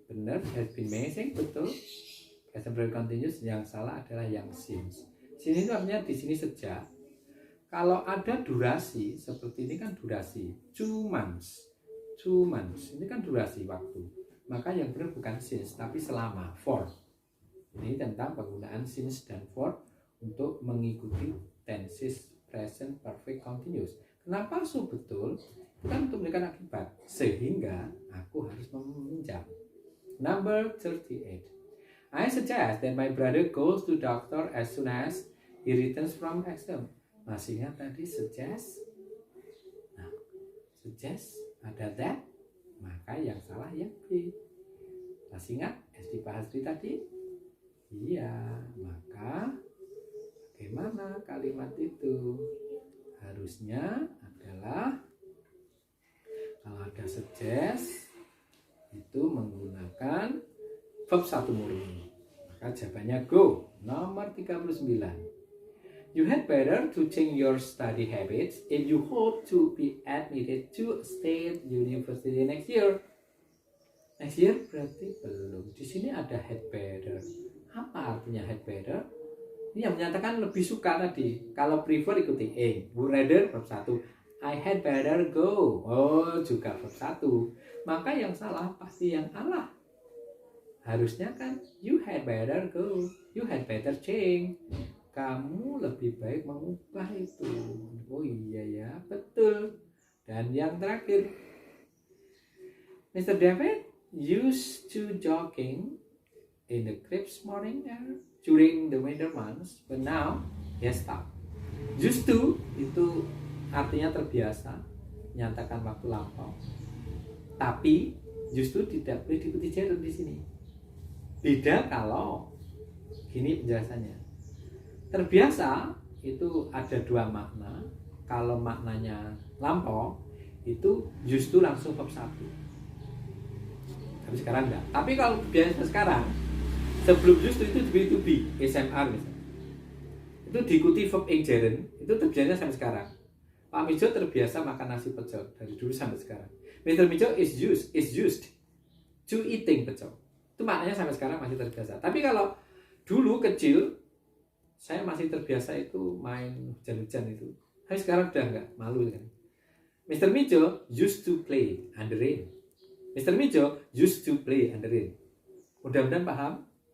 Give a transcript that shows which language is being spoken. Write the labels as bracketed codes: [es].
[en] Benar, has been missing, betul. Present perfect continuous. [id] Yang salah adalah yang since. Since itu artinya di sini sejak. Kalau ada durasi seperti ini kan durasi 2 months. 2 months ini kan durasi waktu. Maka yang benar bukan since tapi selama, for. Ini tentang penggunaan since dan for untuk mengikuti tenses present perfect continuous. Kenapa so betul? bukan untuk memberikan akibat, sehingga aku harus meminjam. [en] Number 38. I suggest that my brother goes to doctor as soon as he returns from exam. [id] Masih ingat tadi suggest? Nah, suggest ada that, maka yang salah yang B. Masih ingat SD Pak tadi? Iya, maka bagaimana kalimat itu? Harusnya adalah kalau ada suggest itu menggunakan verb 1 murni. Maka jawabannya go. Nomor 39. [en] You had better to change your study habits if you hope to be admitted to a state university next year. Next year [id] berarti belum. Di sini ada had better. Apa artinya had better? Ini yang menyatakan lebih suka tadi. Kalau [en] prefer ikuti A. Would rather verb 1. I had better go. [id] Oh, juga verb 1. Maka yang salah pasti yang Allah. Harusnya kan [en] you had better go. You had better change. [id] Kamu lebih baik mengubah itu. Oh iya ya, betul. Dan yang terakhir, Mr. [en] David used to jogging in the crisp morning air during the winter months, but now he has stopped. [id] Used to itu artinya terbiasa, menyatakan waktu lampau. Tapi used to tidak boleh diikuti gerund di sini. Beda kalau gini penjelasannya. Terbiasa itu ada dua makna. Kalau maknanya lampau itu used to langsung verb 1. Tapi sekarang enggak. Tapi kalau biasa sekarang sebelum used to itu to be SMR misalnya. Itu diikuti verb ing gerund, itu terbiasa sampai sekarang. Pak Mijo terbiasa makan nasi pecel dari dulu sampai sekarang. [en] Mr. Mijo is used to eating pecel. [id] Itu maknanya sampai sekarang masih terbiasa. Tapi kalau dulu kecil saya masih terbiasa itu main hujan-hujan itu. Tapi sekarang udah enggak, malu kan. [en] Mr. Mijo used to play under rain. Mr. Mijo used to play under rain. [id] Mudah-mudahan paham.